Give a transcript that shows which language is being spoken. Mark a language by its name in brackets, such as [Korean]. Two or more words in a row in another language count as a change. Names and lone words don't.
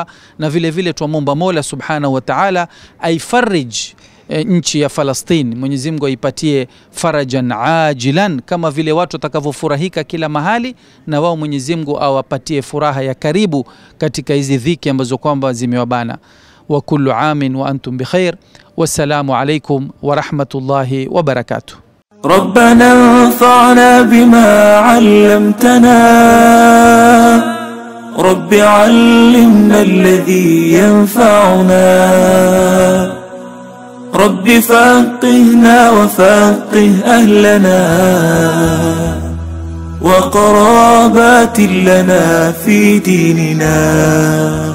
[Swahili] Na vile vile tuomba Mola [Arabic] سبحانه وتعالى [Swahili] aifarij nchi ya Palestina. Mwenyezi Mungu aipatie [Arabic] فرجا عاجلا, [Swahili] kama vile watu watakavyofurahika kila mahali, na wao Mwenyezi Mungu awapatie furaha ya karibu katika hizi dhiki ambazo kwamba zimewabana. [Arabic] وكل عام وأنتم بخير. والسلام عليكم ورحمة الله وبركاته. ربنا انفعنا بما علمتنا رب علمنا الذي ينفعنا رب فقهنا وفقه أهلنا وقرابات لنا في ديننا